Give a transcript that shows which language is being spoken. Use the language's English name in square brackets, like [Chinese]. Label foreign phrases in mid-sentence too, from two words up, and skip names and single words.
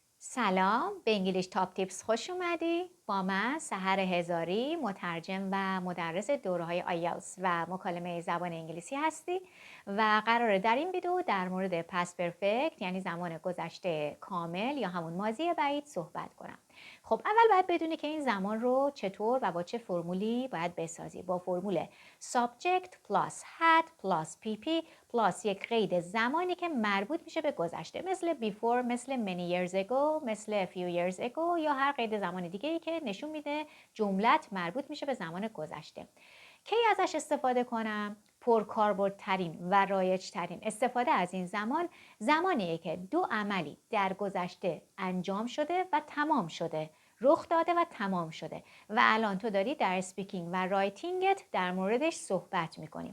[Persian] سلام، به انگلیش تاپ تیپس خوش اومدی. با من سحر هزاری، مترجم و مدرس دوره‌های آیلتس و مکالمه زبان انگلیسی هستی و قراره در این ویدیو در مورد [English] past perfect [Persian] یعنی زمان گذشته کامل یا همون ماضی بعید صحبت کنم. خب اول باید بدونی که این زمان رو چطور و با چه فرمولی باید بسازی. با فرمول [English] subject plus had plus pp plus [Persian] یک قید زمانی که مربوط میشه به گذشته، مثل before، مثل [English] many years ago، [Persian] مثل [English] a few years ago [Persian] یا هر قید زمان دیگه ای که نشون میده جملت مربوط میشه به زمان گذشته. کی ازش استفاده کنم؟ پرکاربردترین و رایجترین استفاده از این زمان زمانیه که دو عملی در گذشته انجام شده و تمام شده، رخ داده و تمام شده و الان تو داری در اسپیکینگ و رایتینگت در موردش صحبت میکنی.